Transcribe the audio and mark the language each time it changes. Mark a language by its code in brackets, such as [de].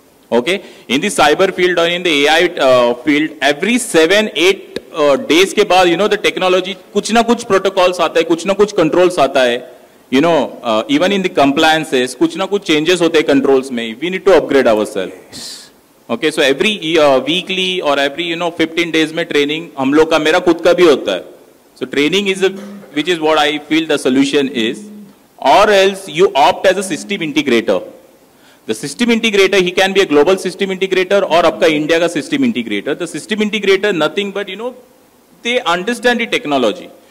[en] Okay, in the cyber field or in the AI field, every 7-8 days [hi] के बाद, [en] the technology, [hi] कुछ ना कुछ protocols आता है, कुछ ना कुछ controls आता है, [en] even in the compliances, [hi] कुछ ना कुछ changes होते हैं controls में. [en] We need to upgrade ourselves. Yes. Okay, so every weekly or every 15 days [hi] में training हम लोग का, मेरा खुद का भी होता है. [en] So training is which is what I feel the solution is, or else you opt as a system integrator. The system integrator, he can be a global system integrator or [hi] आपका India का [en] system integrator. The system integrator, nothing but, they understand the technology.